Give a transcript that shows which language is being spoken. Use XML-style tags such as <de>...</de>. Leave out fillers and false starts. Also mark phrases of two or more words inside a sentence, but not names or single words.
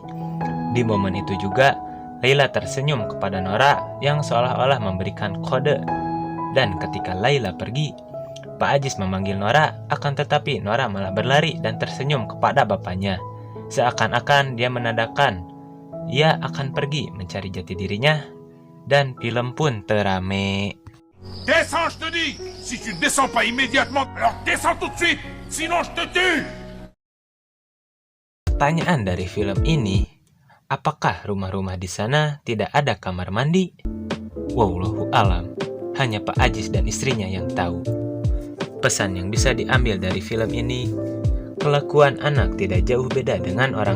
<id>Di momen itu juga, Laila tersenyum kepada Nora yang seolah-olah memberikan kode. Dan ketika Laila pergi, Pak Ajis memanggil Nora, akan tetapi Nora malah berlari dan tersenyum kepada bapaknya. Seakan-akan dia menandakan ia akan pergi mencari jati dirinya, dan film pun terame.</id> <fr>Descends, je te dis! Si tu ne descends pas immédiatement, alors descends tout de suite! Sinon je te tue!</fr> <id>Pertanyaan dari film ini, apakah rumah-rumah di sana tidak ada kamar mandi?</id> <ar>والله أعلم,</ar> <id>hanya Pak Ajis dan istrinya yang tahu. Pesan yang bisa diambil dari film ini, kelakuan anak tidak jauh beda dengan orang</id>